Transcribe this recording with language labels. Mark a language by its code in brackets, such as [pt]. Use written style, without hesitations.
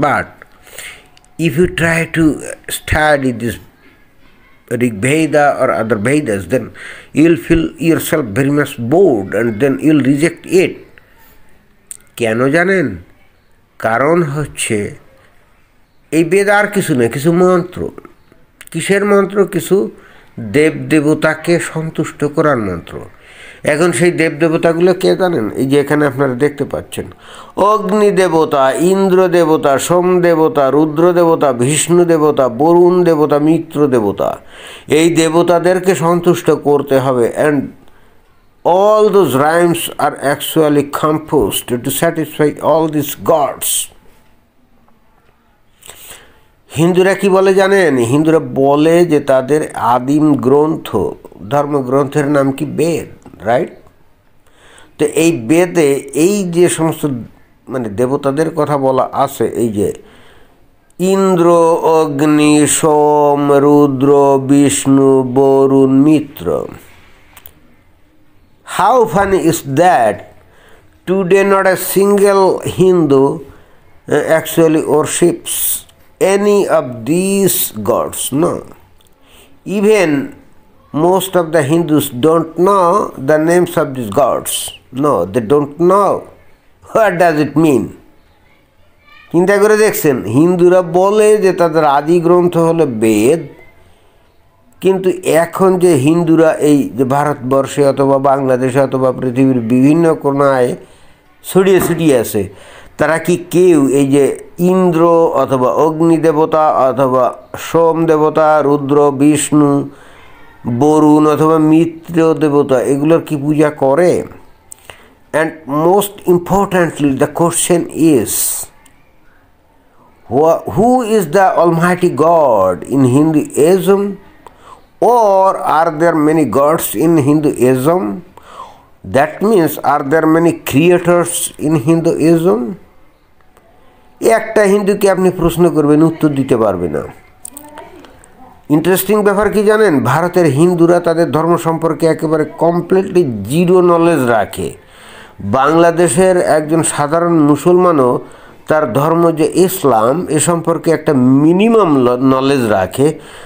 [en] But if you try to study this Rig Veda or other Vedas, then you'll feel yourself very much bored, and then you'll reject it. [bn] কেন জানেন? কারণ হচ্ছে এই বেদ আর কিছু না, কিছু মন্ত্র। কিসের মন্ত্র? কিছু দেবদেবতাকে সন্তুষ্ট করার মন্ত্র। এখন সেই দেবদেবতাগুলো কে জানেন? এই যে এখানে আপনারা দেখতে পাচ্ছেন, অগ্নি দেবতা, ইন্দ্র দেবতা, সোম দেবতা, রুদ্র দেবতা, বিষ্ণু দেবতা, বরুণ দেবতা, মিত্র দেবতা। এই দেবতাদেরকে সন্তুষ্ট করতে হবে, [en] And all those rhymes are actually composed to satisfy all these gods. [bn] হিন্দুরা কি বলে জানেন? হিন্দুরা বলে যে তাদের আদিম গ্রন্থ, ধর্মগ্রন্থের নাম কি? বেদ, রাইট? তো এই বেদে এই যে সমস্ত মানে দেবতাদের কথা বলা আছে, এই যে ইন্দ্র, অগ্নি, সোম, রুদ্র, বিষ্ণু, বরুণ, মিত্র। [en] How funny is that? Today not a single Hindu actually worships any of these gods, no. Even most of the Hindus don't know the names of these gods. No, they don't know. What does it mean? [bn] চিন্তা করে দেখছেন, হিন্দুরা বলে যে তাদের আদি গ্রন্থ হলো বেদ, কিন্তু এখন যে হিন্দুরা এই যে ভারতবর্ষে অথবা বাংলাদেশে অথবা পৃথিবীর বিভিন্ন কোণায় ছড়িয়ে ছিটিয়ে আছে, তারা কি কেউ এই যে ইন্দ্র অথবা অগ্নি দেবতা অথবা সোম দেবতা, রুদ্র, বিষ্ণু, বরুণ অথবা মিত্র দেবতা এগুলোর কি পূজা করে? [en] And most importantly the question is, who is the Almighty God in Hinduism? Or are there many gods in Hinduism? That means, are there many creators in Hinduism? [bn] একটা হিন্দুকে আপনি প্রশ্ন করবেন, উত্তর দিতে পারবে না। ইন্টারেস্টিং ব্যাপার কি জানেন? ভারতের হিন্দুরা তাদের ধর্ম সম্পর্কে একেবারে [en] completely zero knowledge [bn] রাখে। বাংলাদেশের একজন সাধারণ মুসলমানও তার ধর্ম যে ইসলাম এ সম্পর্কে একটা [en] minimum knowledge [bn] রাখে।